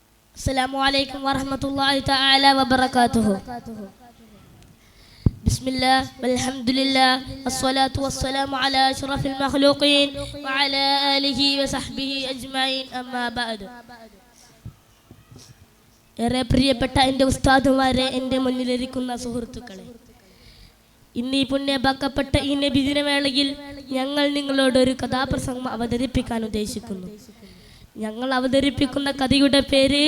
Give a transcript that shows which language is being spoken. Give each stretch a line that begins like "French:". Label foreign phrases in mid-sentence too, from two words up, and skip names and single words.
Arabic: السلام عليكم ورحمة الله تعالى وبركاته. بسم الله والحمد لله والصلاة والسلام على أشرف المخلوقين وعلى آله وصحبه أجمعين أما بعد.
Malayalam: ഏറെ പ്രിയപ്പെട്ട എൻ്റെ ഉസ്താദുമാരെ, എൻ്റെ മുന്നിലിരിക്കുന്ന സുഹൃത്തുക്കളെ, ഇന്ന് ഈ പുണ്യഭാക്കപ്പെട്ട ഈ നബിദിനവേളയിൽ ഞങ്ങൾ നിങ്ങളോടൊരു കഥാപ്രസംഗം അവതരിപ്പിക്കാൻ ഉദ്ദേശിക്കുന്നു. ഞങ്ങൾ അവതരിപ്പിക്കുന്ന കഥയുടെ പേര്